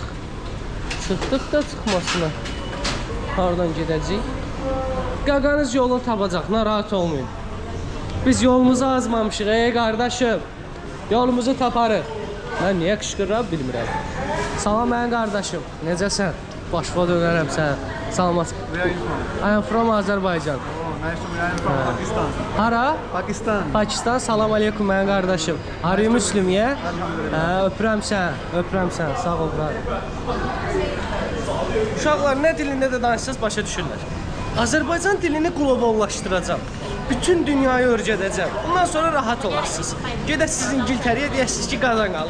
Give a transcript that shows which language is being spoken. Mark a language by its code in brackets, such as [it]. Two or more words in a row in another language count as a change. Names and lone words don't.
[az] Çıxdıq da çıxmasına. Hardan gedəcəyik? Qaqanız yolu tapacaq, narahat olmayın. Biz yolumuzu azmamışıq, qardaşım. Yolumuzu taparıq. Mən niyə qışqırıram bilmirəm. Salam mənim qardaşım. Necəsən? Başva dönərəm sənə. Salamat. [en] I am from Azərbaycan. Nice to meet you from Pakistan. [az] Hara? Pakistan. Pakistan. [ar] Salam aleykum [az] mənim qardaşım. [en] Are you Muslim, yeah? [az] Öpürəm sən. Sağ ol, bura. Uşaqlar nə dilində də danışsanız başa düşürlər. Azərbaycan dilini qloballaşdıracağam. Bütün dünyayı öyrədəcəm. Ondan sonra rahat olarsınız. Gedəsiniz İngiltərəyə deyəsiniz ki, qadan qalın.